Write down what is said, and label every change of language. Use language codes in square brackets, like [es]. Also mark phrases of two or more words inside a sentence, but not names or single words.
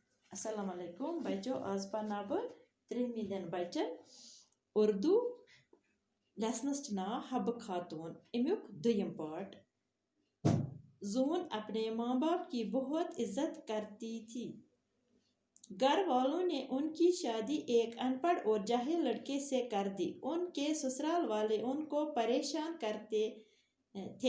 [ks] السلام علیکم بچو آز پرنا بہ ترہمی دن بچن اردو لیسنس ناو حبہ خاتون امیک دویم پارٹ. [ur] زون اپنے ماں باپ کی بہت عزت کرتی تھی. گھر والوں نے ان کی شادی ایک ان پڑھ اور جاہل لڑکے سے کر دی. ان کے سسرال والے ان کو پریشان کرتے تھے.